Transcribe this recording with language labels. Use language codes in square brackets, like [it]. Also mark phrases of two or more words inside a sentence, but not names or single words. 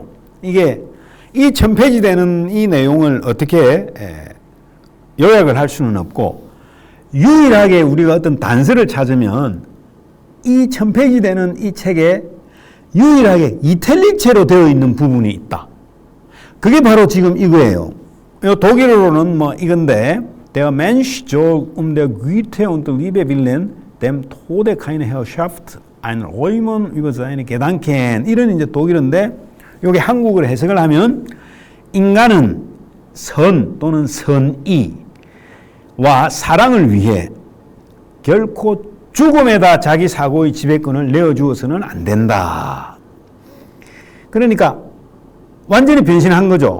[ko] 이게 이 1000페이지 되는 이 내용을 어떻게 요약을 할 수는 없고, 유일하게 우리가 어떤 단서를 찾으면 이 1000페이지 되는 이 책에 유일하게 이탈릭체로 되어 있는 부분이 있다. 그게 바로 지금 이거예요. 이 독일어로는 뭐 이건데, [de] Der Mensch soll der Güte und Liebe willen dem Tode keine Herrschaft einräumen über seine Gedanken, [ko] 이런 이제 독일어인데, 여기 한국어로 해석을 하면 인간은 선 또는 선의와 사랑을 위해 결코 죽음에다 자기 사고의 지배권을 내어주어서는 안 된다. 그러니까 완전히 변신한 거죠.